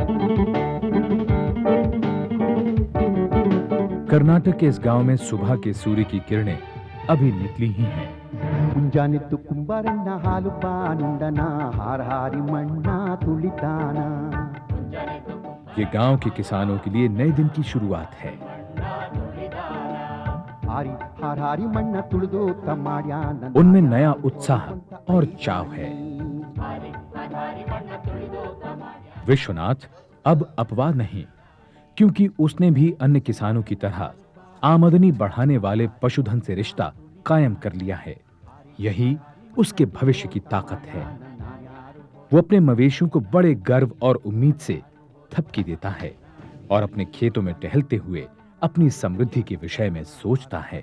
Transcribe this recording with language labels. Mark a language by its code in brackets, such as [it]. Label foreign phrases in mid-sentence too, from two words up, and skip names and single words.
[hi] कर्नाटक के इस गांव में सुबह के सूर्य की किरणें अभी निकली ही हैं। [kn] ಮುಂಜಾನೆತ್ತು ಕುಂಬಾರಣ್ಣ ಹಾಲು ಬಾನುಂಡನ ಹಾರ ಹಾರಿ ಮಣ್ಣ ತುಳಿತಾನ. [hi] ये गांव के किसानों के लिए नए दिन की शुरुआत है। [kn] ಹಾರಿ ಹಾರ ಹಾರಿ ಮಣ್ಣ ತುಳಿದು ತಮ್ಮಾಡ್ಯಾನ. [hi] उनमें नया उत्साह और चाव है। विश्वनाथ अब अपवाद नहीं, क्योंकि उसने भी अन्य किसानों की तरह आमदनी बढ़ाने वाले पशुधन से रिश्ता कायम कर लिया है। यही उसके भविष्य की ताकत है। वो अपने मवेशियों को बड़े गर्व और उम्मीद से थपकी देता है और अपने खेतों में टहलते हुए अपनी समृद्धि के विषय में सोचता है।